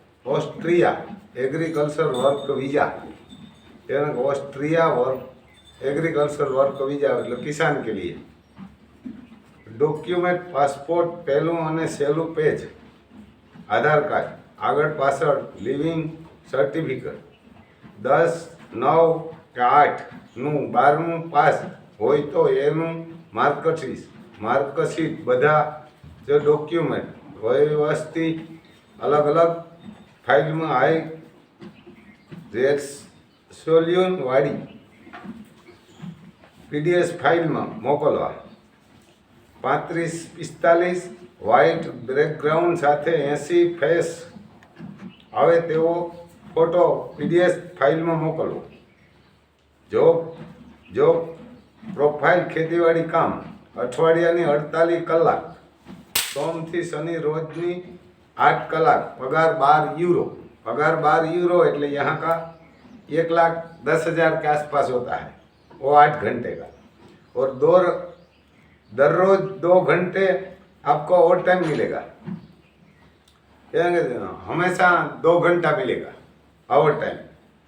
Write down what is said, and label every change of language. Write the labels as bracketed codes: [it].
[hi] Austria agriculture work visa यानी Austria work agriculture work visa मतलब किसान के लिए। [gu] डॉक्यूमेंट પાસપોર્ટ પહેલું અને સહેલું પેજ, આધાર કાર્ડ આગળ પાછળ લિવિંગ સર્ટિફિકેટ 10/9 કે 8નું 12મું પાસ હોય તો એનું માર્કશીટ બધા જે ડોક્યુમેન્ટ વ્યવસ્થિત અલગ અલગ ફાઇલમાં હાઈ રેસોલ્યુશન વાળી પીડીએફ ફાઇલમાં મોકલવા। 35-45 વ્હાઇટ બેકગ્રાઉન્ડ સાથે 80 ફેસ આવે તેવો ફોટો પીડીએફ ફાઇલમાં મોકલવો। જોબ પ્રોફાઇલ ખેતીવાડી કામ અઠવાડિયાની 48 કલાક, સોમથી શનિ રોજની 8 કલાક, पगार 12 यूरो। [hi] पगार 12 यूरो [gu] એટલે [hi] यहाँ का 1,10,000 के आसपास होता है, वो 8 घंटे का। और दररोज 2 घंटे आपको ओवर टाइम मिलेगा, हमेशा 2 घंटा मिलेगा ओवर टाइम।